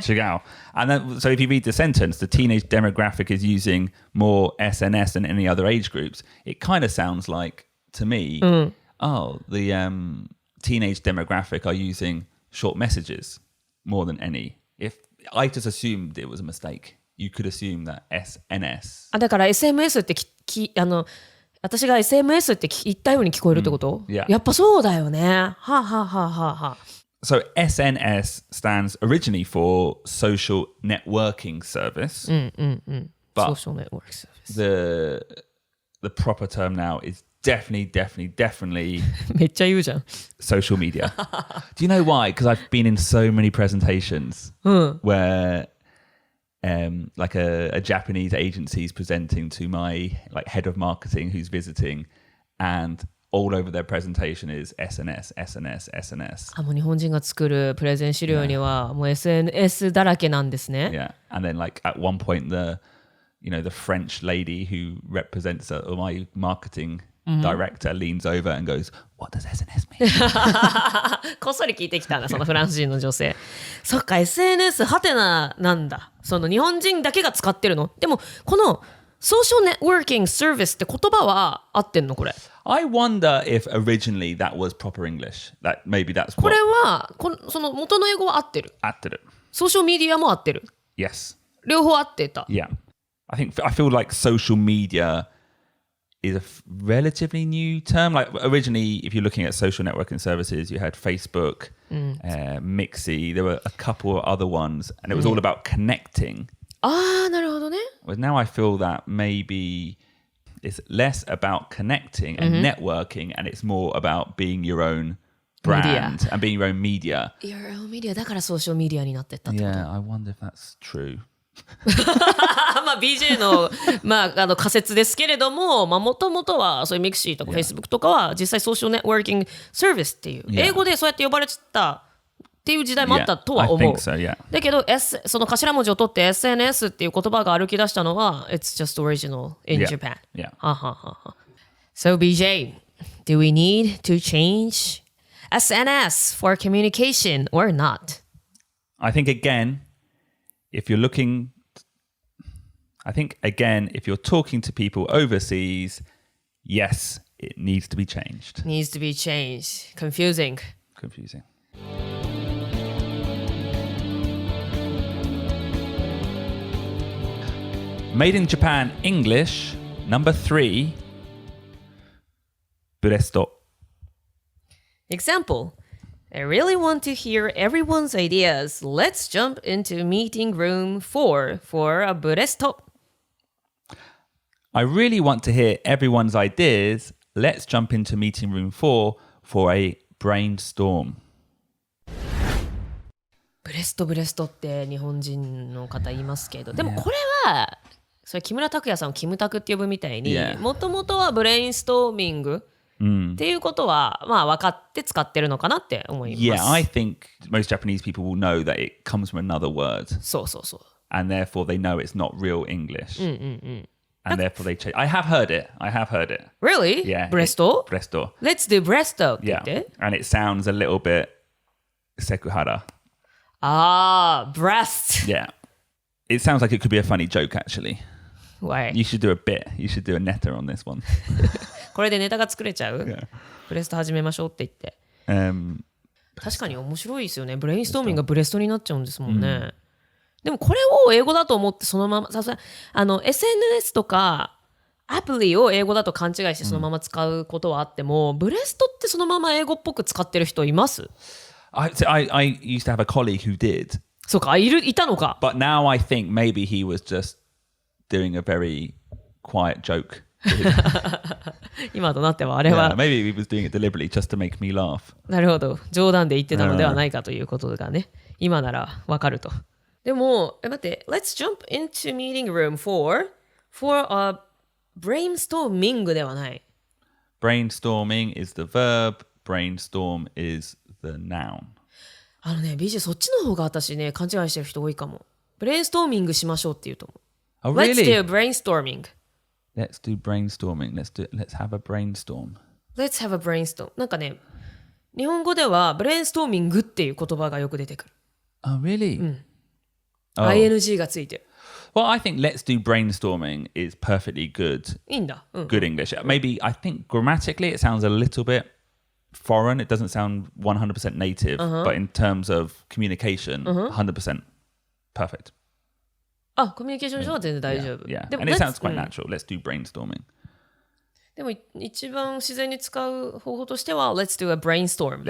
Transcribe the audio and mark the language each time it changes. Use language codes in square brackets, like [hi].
[ja] 違う。 [en] And then, so if you read the sentence, the teenage demographic is using more SNS than any other age groups. It kind of sounds like, to me, oh, the teenage demographic are using short messages more than any. If I just assumed it was a mistake, you could assume that SNS. [ja] だから SMS って私が SMS って言ったように聞こえるってこと、 [en] Yeah. [ja] やっぱそうだよね。はあ、はあはあはあはあ。 [en] So SNS stands originally for social networking service. But Social network service. the proper term now is definitely [ja] めっちゃ言うじゃん。 [en] social media. Do you know why? Because I've been in so many presentations where like a Japanese agency is presenting to my like head of marketing who's visiting, and all over their presentation is SNS. [ja] もう日本人が作るプレゼン資料にはもう SNS だらけなんですね。 [en] Yeah. And then like at one point the French lady who represents my marketing director leans over and goes, "What does SNS mean?" [ja] こっそり聞いてきたんだそのフランス人の女性。そっか SNS ハテナなんだ。その日本人だけが使ってるの。でもこのソーシャルネットワーキングサービスって言葉は合ってんのこれ。 [en] I wonder if originally that was proper English. That maybe that's [ja] これ [en] what [ja] はその元の英語は合ってる。合ってる。ソーシャルメディアも合ってる。 [en] Yes. [ja] 両方合ってた。 [en] Yeah. I feel like social media is a relatively new term. Like originally, if you're looking at social networking services, you had Facebook, Mixi. There were a couple of other ones, and it was all about connecting. [ja] ああ、なるほどね。 [en] Well, now I feel that maybe it's less about connecting and networking, and it's more about being your own brand and being your own media. Your own media [ja] だからソーシャルメディアになってったってこと。 [en] Yeah, I wonder if that's true. [ja] まあ BJ の、仮説ですけれども、もともとはそういうミクシーとか Facebook とかは実際ソーシャルネットワーキングサービスっていう、英語でそうやって呼ばれてたっていう時代もあったとは思う。 [en] I think so, yeah. [ja] だけど、その頭文字を取って SNS っていう言葉が歩き出したのは [en] It's just original in Yeah. Japan. Yeah. So BJ, do we need to change SNS for communication or not? I think again, if you're talking to people overseas, yes, it needs to be changed. Needs to be changed. Confusing. Confusing. Made in Japan English, number 3. ブレスト。 Example. I really want to hear everyone's ideas. Let's jump into meeting room 4 for a ブレスト。 I really want to hear everyone's ideas. Let's jump into meeting room 4 for a brainstorm. [ja] ブレストって日本人の方言いますけど、でもこれはそれ木村拓哉さんをキムタクって呼ぶみたいに、もともとはブレインストーミングっていうことは、まあ分かって使ってるのかなって思います。 [en] Yeah, I think most Japanese people will know that it comes from another word. [ja] そうそうそう。 [en] And therefore they know it's not real English. And therefore they change. I have heard it. Really? Yeah. [ja] ブレスト [en] Bresto. Let's do [ja] ブレストって言っ [en] Yeah. [ja] て。 [en] And it sounds a little bit sekuhara. [ja] ああ、breast. [en] Yeah. It sounds like it could be a funny joke, actually. Why? You should do a bit. You should do a netta on this one. [ja] これでネタが作れちゃう、 [en] Yeah. [ja] ブレスト始めましょうって言って。確かに面白いですよね。ブレインストーミングがブレストになっちゃうんですもんね。でもこれを英語だと思ってそのままSNS とかアプリを英語だと勘違いしてそのまま使うことはあっても、ブレストってそのまま英語っぽく使ってる人います？ [en] I used to have a colleague who did. [ja] そうか、いたのか。 [en] But now I think maybe he was just doing a very quiet joke. [ja] 今となってはあれは、 [en] Yeah, maybe he was doing it deliberately just to make me laugh. [ja] なるほど、冗談で言ってたのではないかということがね、今ならわかると。でも待って、 [en] Let's jump into meeting room for a brainstorming [ja] ではない。 [en] Brainstorming is the verb. Brainstorm is the noun. [ja] BJ そっちの方が私ね、勘違いしてる人多いかも。ブレインストーミングしましょうって言うと思う。 [en] Oh, really? Let's do brainstorming. Let's do brainstorming. Let's have a brainstorm. Let's have a brainstorm. [ja] なんかね、日本語ではブレインストーミングっていう言葉がよく出てくる。 [en] Oh, really? Oh. [ja] ing がついてる。 [en] Well, I think let's do brainstorming is perfectly good. [ja] いいんだ。 [en] Good English. Maybe I think grammatically it sounds a little bit foreign. It doesn't sound 100% native, but in terms of communication, 100% perfect. [ja] あ、コミュニケーション上は全然大丈夫。 [en] Yeah. [ja] でも [en] And it sounds quite natural. Let's do brainstorming. [ja] でも一番自然に使う方法としては [en] Let's do a brainstorm.